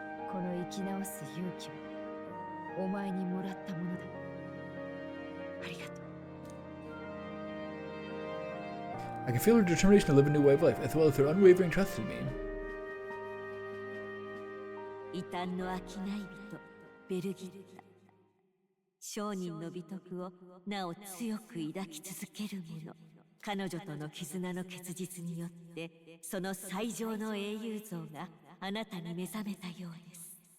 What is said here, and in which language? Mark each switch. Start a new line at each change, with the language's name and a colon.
Japanese: この生き直す勇気をお前にもらったものだ。ありがとう。
English: I can feel her determination to live a new way of life, as well as her unwavering trust in me.
Japanese: 異端の商い人ベルギッタ、商人の美徳をなお強く抱き続ける者。彼女との絆の結実によってその最上の英雄像があなたに目覚めたようです。